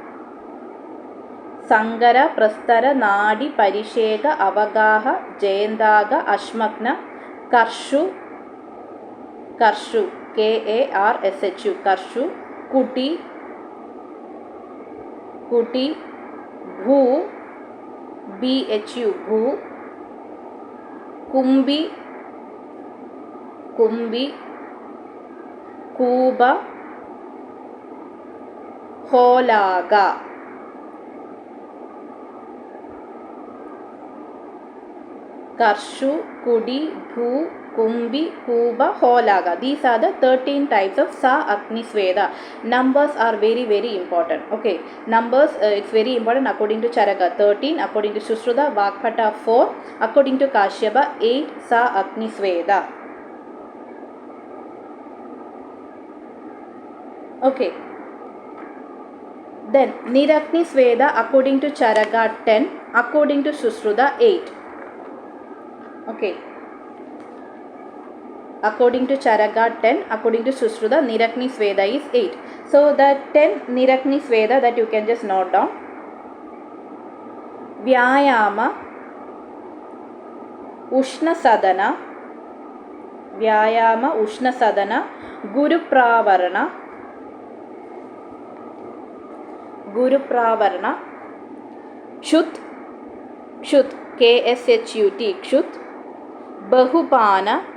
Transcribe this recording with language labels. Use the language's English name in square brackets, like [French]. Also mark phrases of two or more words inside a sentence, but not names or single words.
[Sanskrit] Sangara, Prastara, Nadi, Parishega, Avagaha, Jayandaga, Ashmakna, Karshu, Karshu, Karshu, Karshu, Kuti, Kuti, Bhu, Bhu, Bhu, Kumbi, Kumbi, Kuba, Holaga. Karshu, Kudi, Bhu, Kumbi, Kuba, Holaga. [English] These are the 13 types of [Sanskrit] Sa Agni Sveda. [English] Numbers are very, very important. Okay, numbers, it's very important according to Charaka 13, according to Sushruta, Vakpata 4, according to Kashyapa 8 [Sanskrit] Sa Agni Sveda. [English] Okay. Then [Sanskrit] Niragni Sveda [English] according to Charaka 10, according to Sushruta 8. Okay. According to Charaka 10, according to Sushruta, [Sanskrit] Niragni Sveda [English] is 8. So the 10 [Sanskrit] Niragni Sveda [English] that you can just note down. [Sanskrit] Vyayama, Ushna Sadana, Vyayama, Ushna Sadana, Guru Pravarana, Guru Pravarana, Kshut, Kshut, Kshut, Kshut, Bahupana,